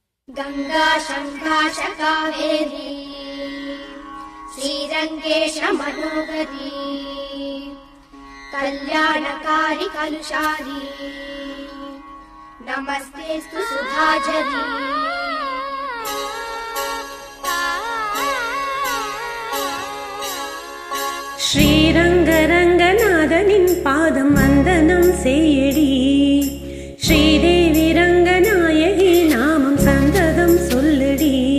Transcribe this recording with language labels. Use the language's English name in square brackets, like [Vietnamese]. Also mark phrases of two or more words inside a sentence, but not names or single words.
[Sanskrit] गंगा शंकाश कावेरी श्रीरंगेश मनोगरी कल्याणकारी कलुषारी नमस्तेस्तु सुधाजरी [Tamil] ஸ்ரீரங்கரங்கநாதனின் பாதம் வந்தனம் செய்யடி ஸ்ரீதேவி ரங்கநாயகி நாமம் சந்ததம் சொல்லடி